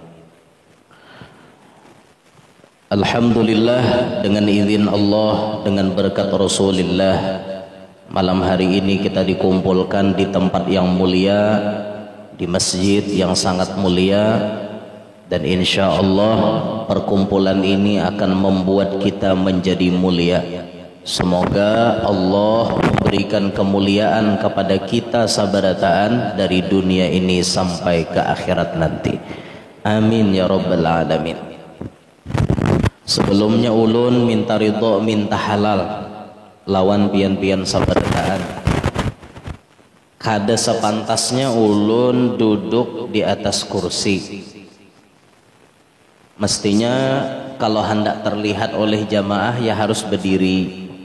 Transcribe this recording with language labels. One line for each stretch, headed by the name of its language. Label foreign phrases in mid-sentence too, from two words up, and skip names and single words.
Indonesian: Alhamdulillah, dengan izin Allah, dengan berkat Rasulullah, malam hari ini kita dikumpulkan di tempat yang mulia, di masjid yang sangat mulia, dan
Arabic: insya Allah
Indonesian: perkumpulan ini akan membuat kita menjadi mulia. Semoga Allah memberikan kemuliaan kepada kita sabarataan dari dunia ini sampai ke akhirat nanti.
Arabic: Amin ya rabbal alamin.
Banjar: Sebelumnya ulun minta ridho, minta halal lawan pian-pian sabarataan. Kada sepantasnya ulun duduk di atas kursi.
Indonesian: Mestinya kalau hendak terlihat oleh jamaah ya harus berdiri.